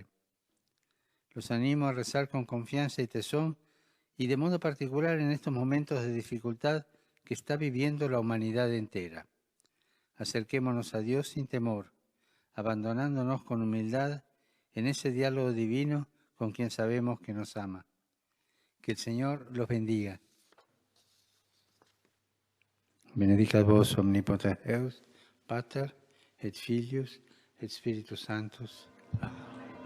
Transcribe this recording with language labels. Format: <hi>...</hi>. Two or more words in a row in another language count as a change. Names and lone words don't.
<es>Los animo a rezar con confianza y tesón, y de modo particular en estos momentos de dificultad que está viviendo la humanidad entera. Acerquémonos a Dios sin temor, abandonándonos con humildad en ese diálogo divino con quien sabemos que nos ama. Que el Señor los bendiga.</es> <la>Benedicat vos omnipotens Deus, Pater et Filius et Spiritus Sanctus. Amen.</la>